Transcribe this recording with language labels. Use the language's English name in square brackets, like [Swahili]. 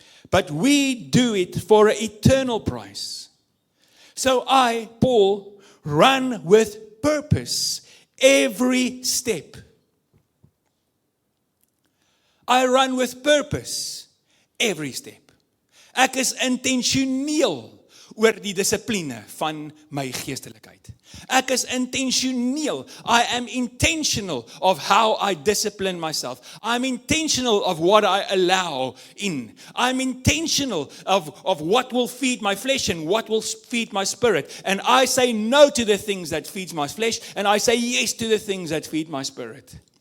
[English] But we do it for an eternal prize. So I, Paul, run with purpose every step. I run with purpose every step. [Afrikaans] Ek is intentioneel oor die dissipline van my geestelikheid. Ek is intentioneel. [English] I am intentional of how I discipline myself. I'm intentional of what I allow in. I'm intentional of what will feed my flesh and what will feed my spirit. And I say no to the things that feeds my flesh, and I say yes to the things that feed my spirit.